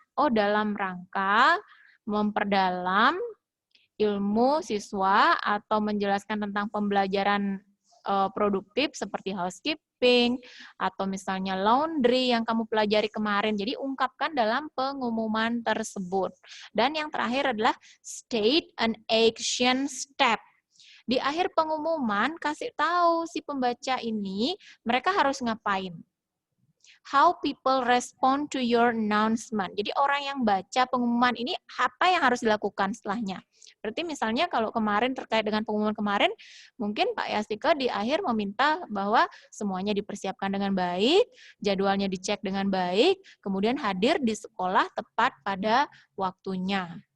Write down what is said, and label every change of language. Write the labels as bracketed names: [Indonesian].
[Indonesian] Oh, dalam rangka memperdalam ilmu siswa atau menjelaskan tentang pembelajaran produktif seperti housekeeping atau misalnya laundry yang kamu pelajari kemarin. Jadi ungkapkan dalam pengumuman tersebut. Dan yang terakhir adalah [English] state an action step. [Indonesian] Di akhir pengumuman kasih tahu si pembaca ini mereka harus ngapain. [English] How people respond to your announcement. [Indonesian] Jadi orang yang baca pengumuman ini apa yang harus dilakukan setelahnya. Berarti misalnya kalau kemarin terkait dengan pengumuman kemarin, mungkin Pak Yastika di akhir meminta bahwa semuanya dipersiapkan dengan baik, jadwalnya dicek dengan baik, kemudian hadir di sekolah tepat pada waktunya.